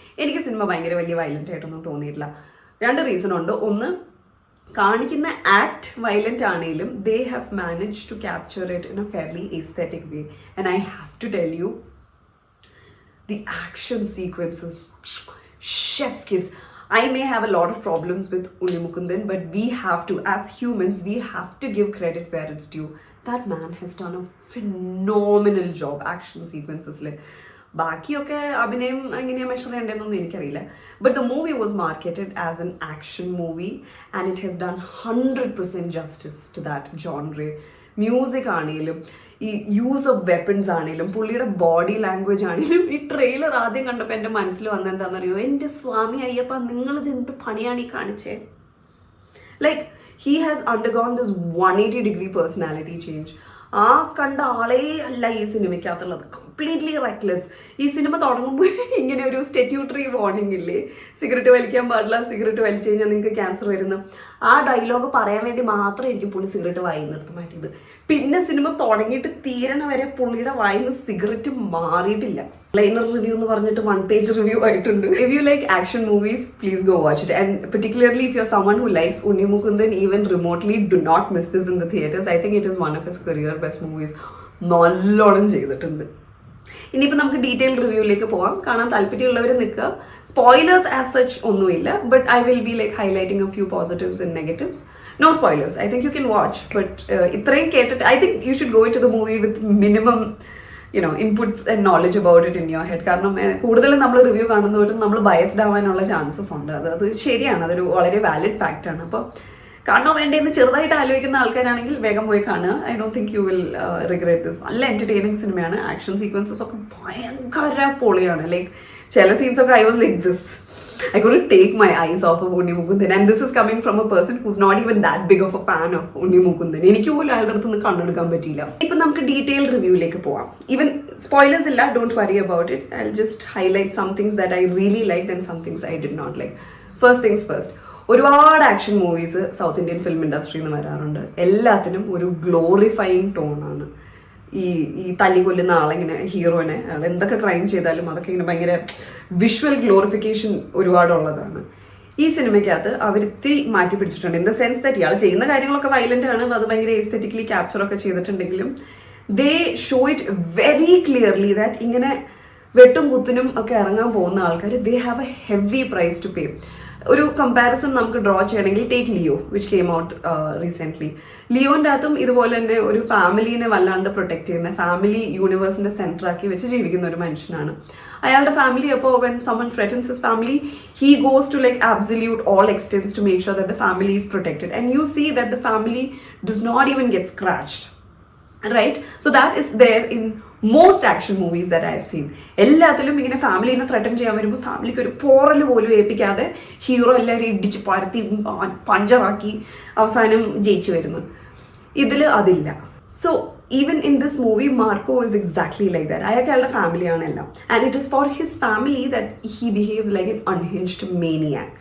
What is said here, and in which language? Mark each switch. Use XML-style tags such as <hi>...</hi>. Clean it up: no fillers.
<ml>എനിക്ക് സിനിമ ഭയങ്കര വലിയ വയലൻ്റ് ആയിട്ടൊന്നും തോന്നിയിട്ടില്ല. 2 റീസൺ ഉണ്ട്. ഒന്ന്, കാണിക്കുന്ന ആക്ട് വയലൻ്റ് ആണെങ്കിലും</ml> <en>They have manage to capture it in a fairly aesthetic way. And I have to tell you, the action sequences, chef's kiss. I may have a lot of problems with Unni Mukundan, but we have to, as humans, we have to give credit where it's due. That man has done a phenomenal job action sequences.</en> <ml>ബാക്കിയൊക്കെ അഭിനയം എങ്ങനെയാണ് measure ചെയ്യേണ്ടതെന്നൊന്നും എനിക്കറിയില്ല.</ml> <en>But the movie was marketed as an action movie and it has done 100% justice to that genre.</en> <ml>Music ആണെങ്കിലും ഈ use of weapons ആണെങ്കിലും പുള്ളിയുടെ body language ആണെങ്കിലും. ഈ ട്രെയിലർ ആദ്യം കണ്ടപ്പോൾ എൻ്റെ മനസ്സിൽ വന്നെന്താണെന്നറിയോ, എൻ്റെ സ്വാമി അയ്യപ്പ, നിങ്ങളിത് എന്ത് പണിയാണ് ഈ കാണിച്ചേ?</ml> <en>Like he has undergone this 180-degree personality change.</en> <ml>ആ കണ്ട ആളേ അല്ല ഈ സിനിമയ്ക്കകത്തുള്ളത്.</ml> <en>Completely reckless.</en> <ml>ഈ സിനിമ തുടങ്ങുമ്പോൾ ഇങ്ങനെ ഒരു സ്റ്റാറ്റ്യൂട്ടറി വാർണിംഗ് ഇല്ലേ, സിഗരറ്റ് വലിക്കാൻ പാടില്ല, സിഗരറ്റ് വലിച്ചു കഴിഞ്ഞാൽ നിങ്ങൾക്ക് ക്യാൻസർ വരുന്നു. ആ ഡയലോഗ് പറയാൻ വേണ്ടി മാത്രമായിരിക്കും പുള്ളി സിഗരറ്റ് വായി നിർത്തി മാറ്റിയത്. പിന്നെ സിനിമ തുടങ്ങിയിട്ട് തീരണ വരെ പുള്ളിയുടെ വായിൽ നിന്ന് സിഗരറ്റ് മാറിയിട്ടില്ല. ലൈനർ റിവ്യൂ എന്ന് പറഞ്ഞിട്ട് 1 page റിവ്യൂ ആയിട്ടുണ്ട്.</ml> <en>If you like action movies, please go watch it. And particularly if you're someone who likes Unni Mukundan even remotely, do not miss this in the theaters. I think it is one of his career best movies.</en> <ml>നല്ലോണം ചെയ്തിട്ടുണ്ട്. ഇനിയിപ്പോൾ നമുക്ക് detail റിവ്യൂയിലേക്ക് പോകാം. കാണാൻ താല്പര്യമുള്ളവർ നിൽക്കുക. Spoilers as such ഒന്നുമില്ല,</ml> <en>But I will be like highlighting a few positives and negatives. No spoilers. I think you can watch, but</en> <ml>ഇത്രയും കേട്ടിട്ട്</ml> <en>I think you should go into the movie with minimum, you know, inputs and knowledge about it in your head.</en> <ml>കാരണം കൂടുതലും നമ്മൾ review കാണുന്നവരും നമ്മൾ biased ആവാനുള്ള chances ഉണ്ട്. അത് ശരിയാണ്, അതൊരു വളരെ വാലിഡ് ഫാക്റ്റ് ആണ്. അപ്പോൾ കാണണോ വേണ്ടതെന്ന് ചെറുതായിട്ട് ആലോചിക്കുന്ന ആൾക്കാരാണെങ്കിൽ വേഗം പോയി കാണുക.</ml> <en>I don't think you will regret this.</en> <ml>നല്ല എൻ്റർടൈനിങ് സിനിമയാണ്. ആക്ഷൻ സീക്വൻസസ് ഒക്കെ ഭയങ്കര പൊളിയാണ്.</ml> <en>like</en> <ml>ചില സീൻസ് ഒക്കെ</ml> <en>I was like this, I couldn't take my eyes off of Unni Mukundan, and this is coming from a person who's not even that big of a fan of Unni Mukundan.</en> <ml>എനിക്ക് പോലും അയാളുടെ അടുത്ത് നിന്ന് കണ്ണെടുക്കാൻ പറ്റിയില്ല. ഇപ്പം നമുക്ക് detail റിവ്യൂയിലേക്ക് പോവാം.</ml> <en>Even spoilers ഇല്ല, don't worry about it. I will just highlight some things that I really liked and some things I did not like. First things first,</en> <ml>ഒരുപാട് action movies south Indian film ഇൻഡസ്ട്രിയിൽ നിന്ന് വരാറുണ്ട്. എല്ലാത്തിനും ഒരു glorifying ടോണാണ്. ഈ തല്ലി കൊല്ലുന്ന ആളിങ്ങനെ ഹീറോനെ അയാൾ എന്തൊക്കെ ക്രൈം ചെയ്താലും അതൊക്കെ ഇങ്ങനെ ഭയങ്കര വിഷ്വൽ ഗ്ലോറിഫിക്കേഷൻ ഒരുപാടുള്ളതാണ്. ഈ സിനിമയ്ക്കകത്ത് അവർ ഇത്തിരി മാറ്റി പിടിച്ചിട്ടുണ്ട്.</ml> <en>in the sense that</en> <ml>ഇയാൾ ചെയ്യുന്ന കാര്യങ്ങളൊക്കെ വയലന്റ് ആണ്, അത് ഭയങ്കര എസ്തെറ്റിക്കലി ക്യാപ്ചറൊക്കെ ചെയ്തിട്ടുണ്ടെങ്കിലും</ml> <en>they show it very clearly that</en> <ml>ഇങ്ങനെ വെട്ടും കുത്തിനും ഒക്കെ ഇറങ്ങാൻ പോകുന്ന ആൾക്കാർ</ml> <en>They have a heavy price to pay.</en> <ml>ഒരു കമ്പാരിസൺ നമുക്ക് ഡ്രോ ചെയ്യണമെങ്കിൽ</ml> <en>Take Leo which came out recently.</en> <ml>ലിയോൻ്റെ അകത്തും ഇതുപോലെ തന്നെ ഒരു ഫാമിലീനെ വല്ലാണ്ട് പ്രൊട്ടക്ട് ചെയ്യുന്ന, ഫാമിലി യൂണിവേഴ്സിൻ്റെ സെൻറ്ററാക്കി വെച്ച് ജീവിക്കുന്ന ഒരു മനുഷ്യനാണ്. അയാളുടെ ഫാമിലി അപ്പോൾ</ml> <en>When someone threatens his family, he goes to like absolute all extents to make sure that the family is protected, and you see that the family does not even get scratched, right? So that is there in most action movies that I have seen.</en> <ml>എല്ലാത്തിലും ഇങ്ങനെ ഫാമിലിനെ threaten ചെയ്യാൻ വരുമ്പോൾ ഫാമിലിക്ക് ഒരു പോറൽ പോലും ഏൽപ്പിക്കാതെ hero എല്ലാവരും ഇടിച്ച് പരത്തി പഞ്ചറാക്കി അവസാനം ജയിച്ചു വരുന്നു. ഇതിൽ അതില്ല.</ml> <en>So even in this movie Marco is exactly like that.</en> <ml>അയാളുടെ ഫാമിലിയാണ് എല്ലാം,</ml> <en>And it is for his family that he behaves like an unhinged maniac.</en>